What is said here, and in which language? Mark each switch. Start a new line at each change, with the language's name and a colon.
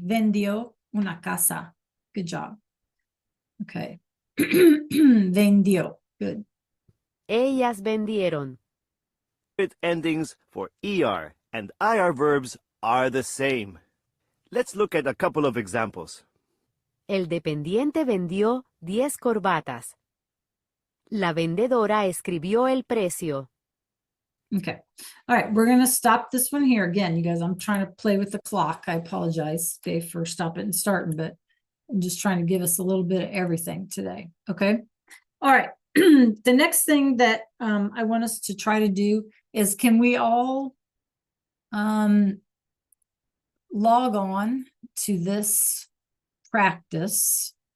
Spanish: Vendió una casa.
English: Good job. Okay.
Spanish: Vendió.
English: Good.
Spanish: Ellas vendieron.
English: Endings for ER and IR verbs are the same. Let's look at a couple of examples.
Spanish: El dependiente vendió 10 corbatas. La vendedora escribió el precio.
English: Okay. All right. We're going to stop this one here. Again, you guys, I'm trying to play with the clock. I apologize, okay, for stopping and starting, but I'm just trying to give us a little bit of everything today. Okay. All right. The next thing that I want us to try to do is, can we all log on to this practice?